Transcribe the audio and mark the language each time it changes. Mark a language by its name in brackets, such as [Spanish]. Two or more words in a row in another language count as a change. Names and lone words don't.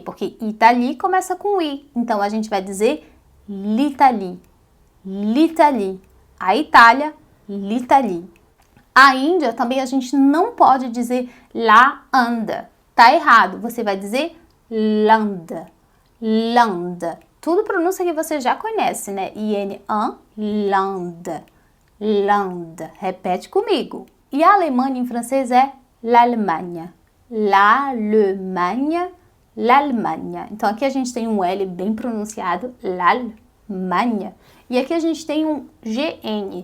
[Portuguese] Porque Italie começa com I, então a gente vai dizer [French] l'Italie, l'Italie. [Portuguese] A Itália, [French] l'Italie. [Portuguese] A Índia também a gente não pode dizer [French] la Inde, [Portuguese] tá errado, você vai dizer [French] l'Inde. Lande. [Portuguese] Tudo pronúncia que você já conhece, né? [French] IN-AN, lande. Lande. [Portuguese] Repete comigo. E a Alemanha em francês é [French] l'Allemagne. L'Allemagne, l'Allemagne. [Portuguese] Então aqui a gente tem um L bem pronunciado, [French] l'Al, l'Allemagne. [Portuguese] E aqui a gente tem um GN.